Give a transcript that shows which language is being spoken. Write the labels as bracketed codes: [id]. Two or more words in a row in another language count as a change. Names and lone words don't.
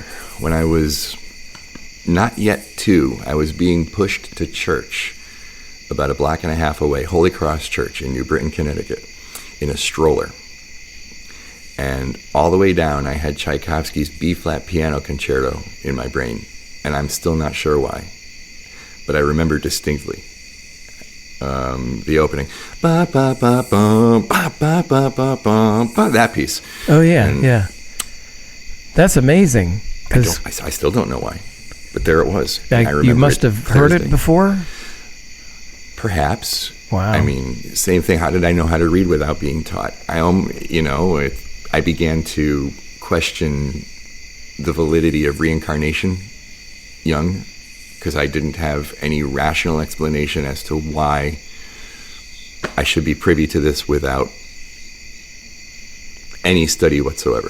[en] When I was not yet 2, I was being pushed to church about a block and a half away, Holy Cross Church in New Britain, Connecticut, in a stroller. And all the way down, I had Tchaikovsky's B-flat piano concerto in my brain, and I'm still not sure why. But I remember distinctly the opening, ba ba ba bum, ba ba ba ba bum, ba, that piece. Oh yeah, yeah. That's amazing. I still don't know why, but there it was. You must have heard it before. Perhaps. Wow. I mean, same thing. How did I know how to read without being taught? I began to question the validity of reincarnation young, because I didn't have any rational explanation as to why I should be privy to this without any study whatsoever.